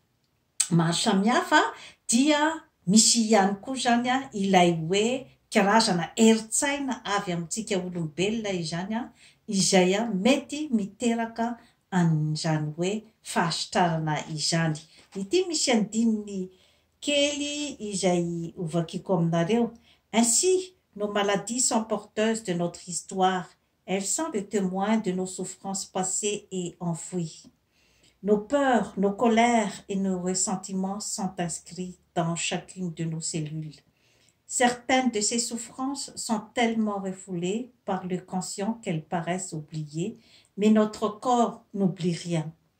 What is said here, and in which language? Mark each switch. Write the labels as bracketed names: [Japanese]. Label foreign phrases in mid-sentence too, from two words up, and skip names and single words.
[Malagasy] maro samihafa dia misy ihany koa zany ilay hoe karazana herin-tsaina avy amintsika olombelona izany izay mety miteraka an'izany hoe fahasitrarana izany. Ity misy andininy kely izay hovakiko aminareo. [French] Ainsi, nos maladies sont porteuses de notre histoire. Elles sont le témoin de nos souffrances passées et enfouies. Nos peurs, nos colères et nos ressentiments sont inscrits dans chacune de nos cellules. Certaines de ces souffrances sont tellement refoulées par le conscient qu'elles paraissent oubliées, mais notre corps n'oublie rien.